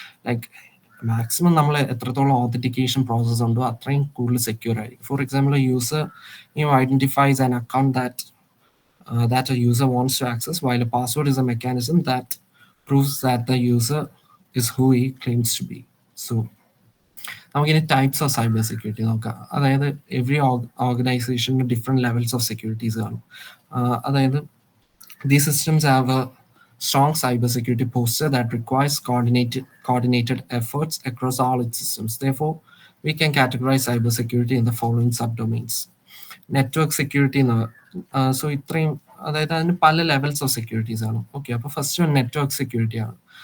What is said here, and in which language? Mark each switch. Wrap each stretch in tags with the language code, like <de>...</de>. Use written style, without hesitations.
<ml>Like maximum നമ്മൾ എത്രത്തോളം authentication process ഉണ്ടോ അത്രയും കൂടുതൽ സെക്യൂർ ആയിരിക്കും.</ml> <en>For example, user identifies an account that a user wants to access, while a password is a mechanism that proves that the user is who he claims to be.</en> <ml>So നമുക്കിനി types of cyber security നോക്കാം. അതായത് every ഓർഗനൈസേഷന് different levels of securities കാണും. അതായത്</ml> <en>these systems have a strong cybersecurity posture that requires coordinated efforts across all its systems. Therefore, we can categorize cybersecurity in the following subdomains.</en> <ml>Network security എന്ന് so ഇത്രയും, അതായത് അതിന് പല levels of securities ആണ്. Okay, അപ്പോൾ first network security ആണ്.</ml>